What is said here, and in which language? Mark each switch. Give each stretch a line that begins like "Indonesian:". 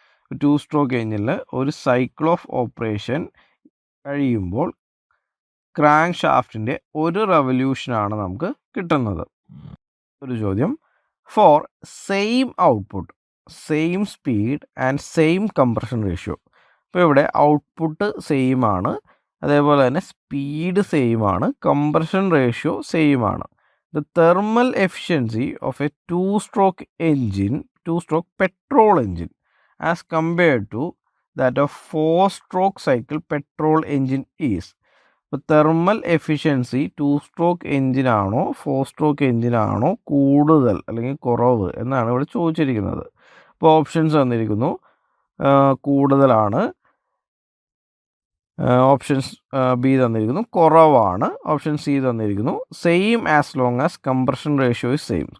Malayalam: 2 stroke എഞ്ചിനിൽ ഒരു cycle of operation കഴിയുമ്പോൾ ക്രാങ്ക് ഷാഫ്റ്റിൻ്റെ ഒരു റെവല്യൂഷനാണ് നമുക്ക് കിട്ടുന്നത്. ഒരു ചോദ്യം,
English: For same output, same speed and same compression ratio.
Malayalam: അപ്പോൾ ഇവിടെ ഔട്ട്പുട്ട് സെയിം ആണ്, അതേപോലെ തന്നെ സ്പീഡ് സെയിം ആണ്, കംപ്രഷൻ റേഷ്യോ സെയിം ആണ്.
English: The thermal efficiency of a 2-stroke engine, 2-stroke petrol engine as compared to that of 4-stroke cycle petrol engine is.
Malayalam: ഇപ്പോൾ thermal efficiency 2-stroke എഞ്ചിനാണോ 4-stroke എഞ്ചിനാണോ കൂടുതൽ അല്ലെങ്കിൽ കുറവ് എന്നാണ് ഇവിടെ ചോദിച്ചിരിക്കുന്നത്. അപ്പോൾ ഓപ്ഷൻസ് തന്നിരിക്കുന്നു. കൂടുതലാണ്, ഓപ്ഷൻസ് ബി തന്നിരിക്കുന്നു കുറവാണ്, ഓപ്ഷൻ സി തന്നിരിക്കുന്നു
English: Same as long as compression ratio is same.